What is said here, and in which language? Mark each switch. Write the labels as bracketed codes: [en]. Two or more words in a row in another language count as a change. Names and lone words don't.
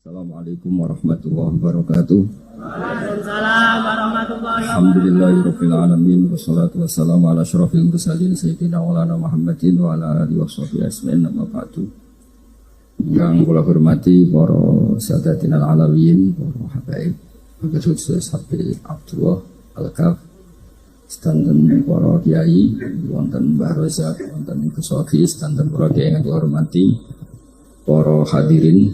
[ar] السلام عليكم ورحمة الله وبركاته. وعليكم السلام ورحمة الله وبركاته. الحمد لله رب العالمين والصلاة والسلام على أشرف المرسلين سيدنا مولانا محمد وعلى آله وصحبه أجمعين أما بعد. [jv] Yang kula hormati para [ar] السادات العلويين, [jv] para habaib, khusus Habib Abdullah Al-Kaf, sedanten para kiai, wonten Mbah Rozak, wonten Gus Sofi, sedanten para kiai yang kula hormati, para hadirin.